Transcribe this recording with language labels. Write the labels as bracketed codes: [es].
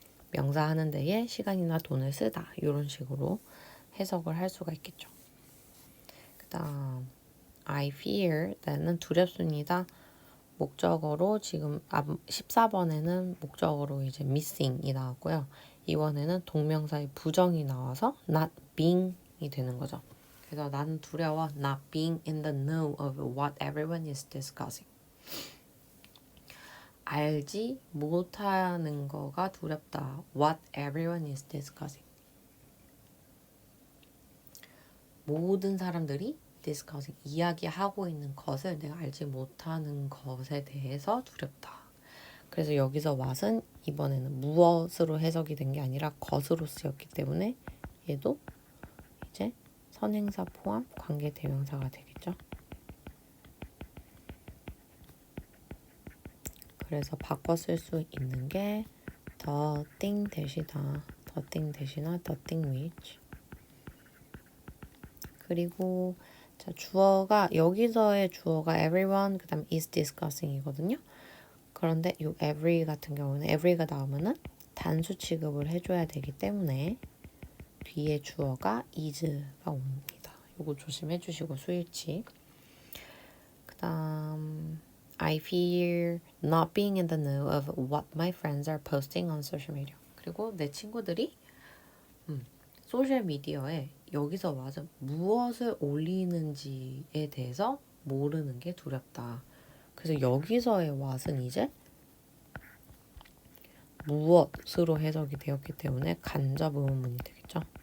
[ko] 명사 하는 데에 시간이나 돈을 쓰다. 이런 식으로 해석을 할 수가 있겠죠. 그 다음 [en] I fear [ko] 나는 두렵습니다. 목적어로 지금 14번에는 목적어로 이제 missing이 나왔고요. 이번에는 동명사의 부정이 나와서 [en] not being [ko] 이 되는 거죠. 그래서 나는 두려워 [en] not being in the know of what everyone is discussing. [ko] 알지 못하는 거가 두렵다. [en] What everyone is discussing. [ko] 모든 사람들이 discussing, 이야기하고 있는 것을 내가 알지 못하는 것에 대해서 두렵다. 그래서 여기서 what은 이번에는 무엇으로 해석이 된 게 아니라 것으로 쓰였기 때문에 얘도 이제 선행사 포함 관계 대명사가 되겠죠. 그래서 바꿔 쓸 수 있는 게 the thing 대시다. the thing 대시나 [en] the thing which. [ko] 그리고 자, 주어가 여기서의 주어가 everyone 그다음 [en] is discussing [ko] 이거든요. 그런데 이 every 같은 경우는 every가 나오면은 단수 취급을 해줘야 되기 때문에 뒤에 주어가 is가 옵니다. 이거 조심해 주시고 수일치. 그다음 [en] I fear not being in the know of what my friends are posting on social media. [ko] 그리고 내 친구들이 소셜 미디어에 여기서 와서 무엇을 올리는지에 대해서 모르는 게 두렵다. 그래서 여기서의 what은 이제 무엇으로 해석이 되었기 때문에 간접 의문문이 되겠죠.